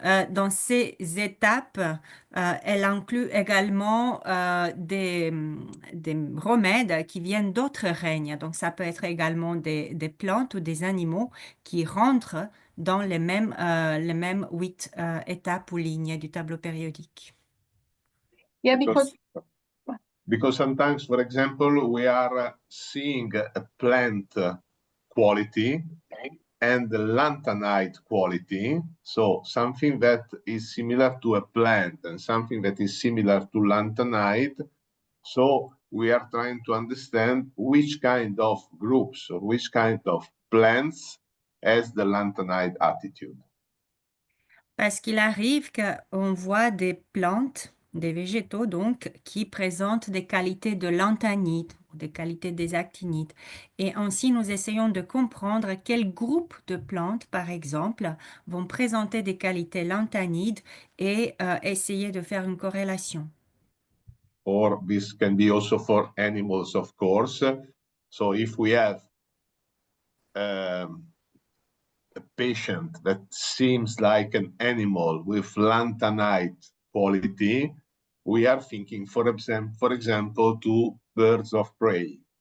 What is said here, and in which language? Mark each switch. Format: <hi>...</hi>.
<fr>Dans ces étapes, elle inclut également des remèdes qui viennent d'autres règnes. Donc, ça peut être également des plantes ou des animaux qui rentrent dans les mêmes 8 étapes ou lignes du tableau périodique.</fr> <en>Yeah, because sometimes, for example, we are seeing a plant quality and the lanthanide quality. So something that is similar to a plant and something that is similar to lanthanide. So we are trying to understand which kind of groups or which kind of plants has the lanthanide attitude.</en> <fr>Parce qu'il arrive qu'on voit des plantes, des végétaux donc, qui présentent des qualités de lanthanide, des qualités des actinides. Et ainsi, nous essayons de comprendre quels groupes de plantes, par exemple, vont présenter des qualités lanthanides et essayer de faire une corrélation.</fr> <en>Or this can be also for animals, of course. So if we have a patient that seems like an animal with lanthanide quality, we are thinking, for example, to birds of prey.</en>